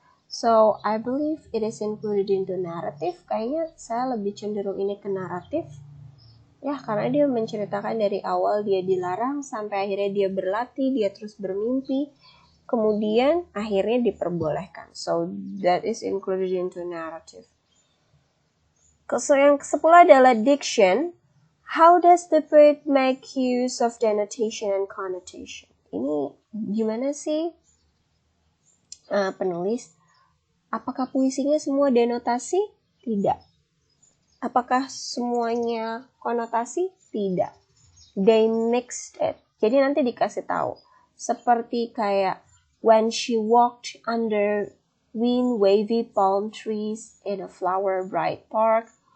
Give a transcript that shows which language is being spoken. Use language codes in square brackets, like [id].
[en] So I believe it is included into narrative. [id] Kayaknya saya lebih cenderung ini ke naratif. Ya, karena dia menceritakan dari awal dia dilarang sampai akhirnya dia berlatih, dia terus bermimpi. Kemudian akhirnya diperbolehkan. [en] So that is included into narrative. [id] So yang ke-10 adalah diction. [en] How does the poet make use of denotation and connotation? [id] Ini gimana sih penulis? Apakah puisinya semua denotasi? Tidak. Apakah semuanya konotasi? Tidak. [en] They mixed it. [id] Jadi nanti dikasih tahu. Seperti kayak [en] when she walked under wind wavy palm trees in a flower bright park.